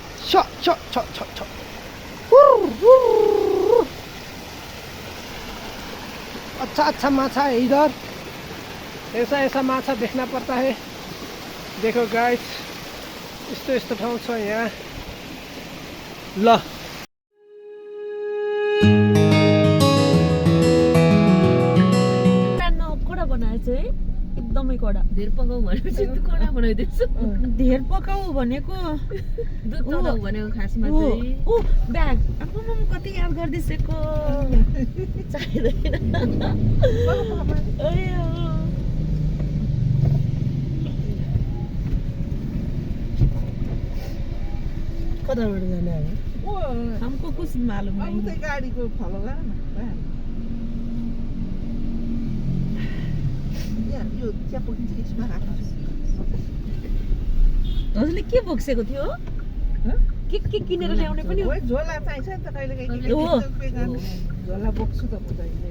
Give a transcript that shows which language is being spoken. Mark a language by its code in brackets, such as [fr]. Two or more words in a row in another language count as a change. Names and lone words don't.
[hi] छ छ छ छ छ अच्छा अच्छा माछा है इधर ऐसा ऐसा माछा देखना पड़ता है देखो गाइस [ne] यस्तो यस्तो ठाउँ छ यहाँ ल कडा बनाएछ है एकदमै कडा धेर पकाउ भनेपछि कडा बनाइदिन्छु धेर पकाउ भनेको दुध तताउ भनेको खासमा चाहिँ ओ ब्याग आफ्नो कति याद गर्दिसेको चाहिँदैन कताबाट जाने अब [hi] हमको कुछ मालूम नहीं [ne] अब गाड़ी को फॉलो गर न यो च्यापक चाहिँ यसमा राख्नु हजुरले के बोक्सेको थियो के किनेर ल्याउने पनि हो झोला चाहिन्छ नि त कहिले कहिले झोला बोक्छु त बुझाइले